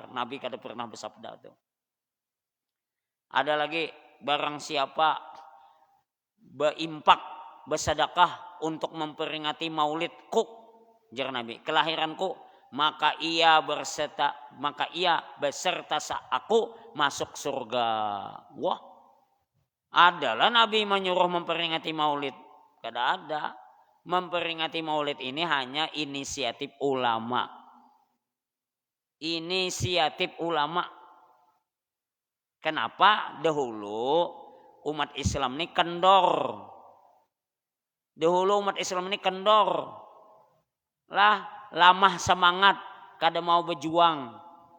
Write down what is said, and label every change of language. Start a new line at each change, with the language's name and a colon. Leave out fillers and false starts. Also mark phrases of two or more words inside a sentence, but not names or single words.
Banjar: Nabi kada pernah bersabda tuh. Ada lagi barang siapa berimpak, bersedekah untuk memperingati maulidku, jar Nabi, kelahiranku, maka ia beserta aku masuk surga. Wah, adalah Nabi menyuruh memperingati maulid. Kada ada. Memperingati maulid ini hanya inisiatif ulama. Kenapa? Dahulu umat Islam ini kendor. Lah, lamah semangat, kada mau berjuang.